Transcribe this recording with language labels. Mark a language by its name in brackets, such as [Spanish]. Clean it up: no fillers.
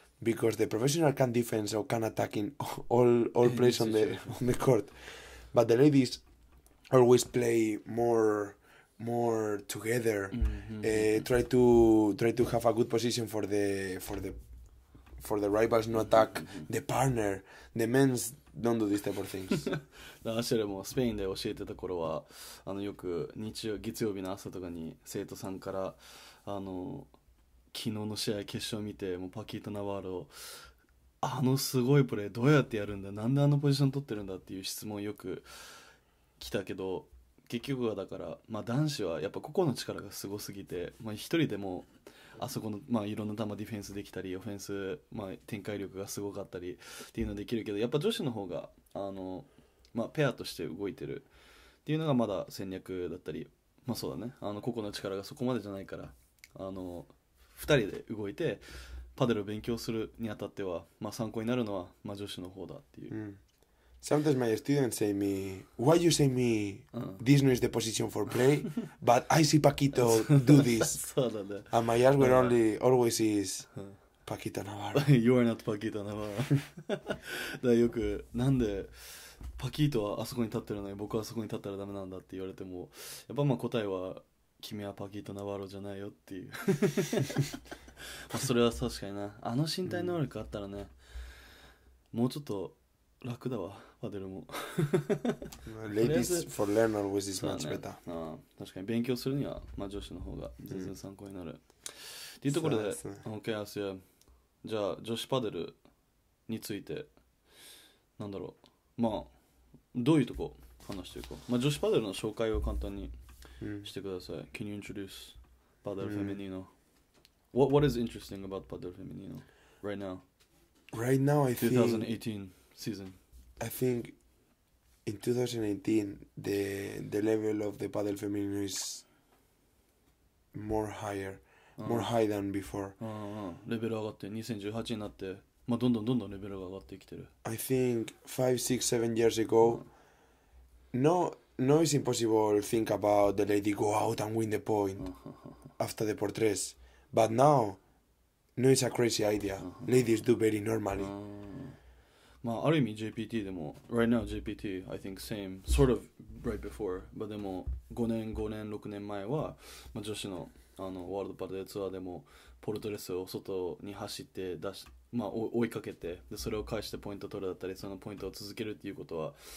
[English] Because the professional can defense or can attack in all plays on the court, but the ladies always play more together. Try to have a good position for the rivals no attack the partner. The men's don't do this type of things. [Japanese] アシェルもスペインで教えてた頃はよく月曜日の朝とかに生徒さんから昨日の試合決勝見てもうパキート・ナワーロすごいプレーどうやってやるんだ、なんでポジション取ってるんだっていう質問よく来たけど、結局はだから、男子はやっぱ個々の力がすごすぎて、一人でもあそこの、いろんな球ディフェンスできたりオフェンス、展開力がすごかったりっていうのできるけど、やっぱ女子の方がペアとして動いてるっていうのがまだ戦略だったり、そうだね、個々の力がそこまでじゃないから2人で動いてパデルを勉強するにあたっては、参考になるのは、女子の方だっていう。 [English] Sometimes my students say me, why you say me this no is the position for play, but I see Paquito do this. [Japanese] そうだね。 [English] And my answer always is Paquito Navarro. You are not Paquito Navarro. [Japanese] だからよくなんでパキートはあそこに立ってるのに僕はあそこに立ったらダメなんだって言われても、やっぱ答えは君はパキート・ナワロじゃないよっていう。それは確かにな、身体能力あったらね、もうちょっと楽だわパデルも。 [English] Ladies for learn always is much better. [Japanese] 確かに勉強するには、女子の方が全然参考になる、っていうところで、OK アスヤ、じゃあ女子パデルについてなんだろう、どういうとこ話していこう。女子パデルの紹介を簡単にしてください。 [English] Can you introduce Padel Feminino? What is interesting about Padel Feminino right now? Right now, I think 2018 season. I think in 2018 the level of the Padel Feminino is more high than before. [Japanese] レベル上がって2018になって、どんどんレベルが上がってきてる。 [English] I think 5, 6, 7 years ago, no, it's impossible to think about the lady go out and win the point after the portraits. But now, no, it's a crazy idea. Ladies do very normally. [Japanese] まあある意味 JPT でも [English] Right now JPT I think same sort of right before but [Japanese] でも5年6年前は、まあ、女子のワールドパデルツアーでもポルトレスを外に走ってまあ、追いかけてでそれを返してポイント取るだったりそのポイントを続けるっていうことは、